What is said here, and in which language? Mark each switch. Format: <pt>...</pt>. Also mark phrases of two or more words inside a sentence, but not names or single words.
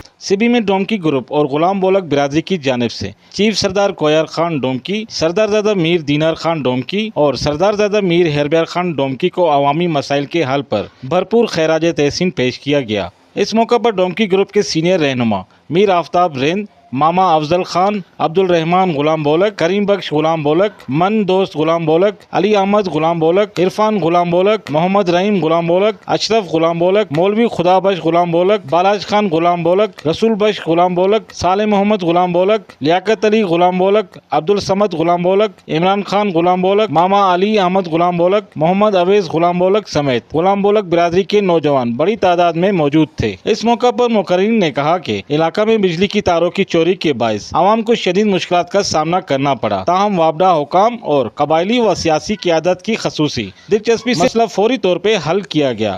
<ur>سی بی میں ڈومکی گروپ اور غلام بولک برادری کی جانب سے چیف سردار کوہیار خان ڈومکی، سردار زادہ میر دینار خان ڈومکی اور سردار زادہ میر ہیربیار خان ڈومکی کو عوامی مسائل کے حل پر بھرپور خراج تحسین پیش کیا گیا۔ اس موقع پر ڈومکی گروپ کے سینئر رہنما میر آفتاب رند، ماما افضل خان، عبد الرحمان غلام بولک، کریم بخش غلام بولک، من دوست غلام بولک، علی احمد غلام بولک، عرفان غلام بولک، محمد رحیم غلام بولک، اشرف غلام بولک، مولوی خدا بخش غلام بولک، بالاج خان غلام بولک، رسول بخش غلام بولک، صالح محمد غلام بولک، لیاقت علی غلام بولک، عبد الصمد غلام بولک، عمران خان غلام بولک، ماما علی احمد غلام بولک، محمد اویس غلام بولک سمیت غلام بولک برادری کے نوجوان بڑی تعداد میں موجود تھے۔ اس موقع پر مقررین نے کہا کہ علاقہ میں بجلی کی تاروں کی چوری کے باعث عوام کو شدید مشکلات کا سامنا کرنا پڑا، تاہم وابڈہ حکام اور قبائلی و سیاسی قیادت کی خصوصی دلچسپی سے مسئلہ فوری طور پہ حل کیا گیا۔</ur>